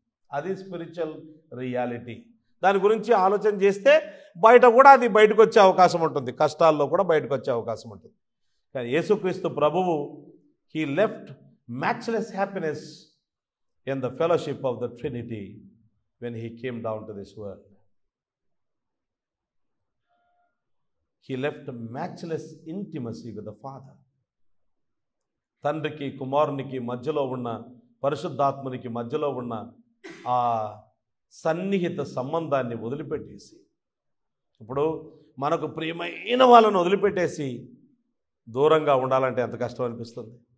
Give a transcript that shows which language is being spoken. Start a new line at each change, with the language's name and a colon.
Telugu: అది spiritual reality. దాని గురించి ఆలోచన చేస్తే బయట కూడా అది బయటకు వచ్చే అవకాశం ఉంటుంది, కష్టాల్లో కూడా బయటకు వచ్చే అవకాశం ఉంటుంది.
English: కానీ యేసుక్రీస్తు ప్రభువు he left matchless happiness in the fellowship of the Trinity when he came down to this world. He left a matchless intimacy with the Father.
Telugu: తండ్రికి కుమారునికి మధ్యలో ఉన్న, పరిశుద్ధాత్మనికి మధ్యలో ఉన్న ఆ సన్నిహిత సంబంధాన్ని వదిలిపెట్టేసి, ఇప్పుడు మనకు ప్రియమైన వాళ్ళను వదిలిపెట్టేసి దూరంగా ఉండాలంటే ఎంత కష్టం అనిపిస్తుంది.